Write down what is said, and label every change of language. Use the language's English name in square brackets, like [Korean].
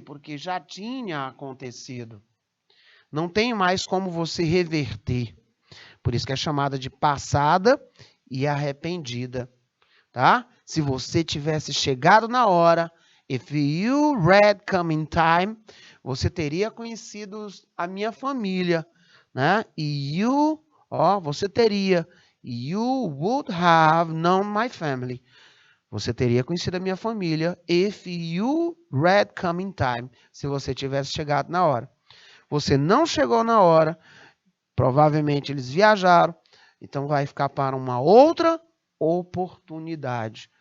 [Portuguese] Porque já tinha acontecido. Não tem mais como você reverter. Por isso que é chamada de passada e arrependida, tá? Se você tivesse chegado na hora, [English] if you had come in time, [Portuguese] você teria conhecido a minha família, né? E você teria, [English] you would have known my family. [Portuguese] Você teria conhecido a minha família [English] if you had come in time, [Portuguese] se você tivesse chegado na hora. Você não chegou na hora, provavelmente eles viajaram, então vai ficar para uma outra oportunidade.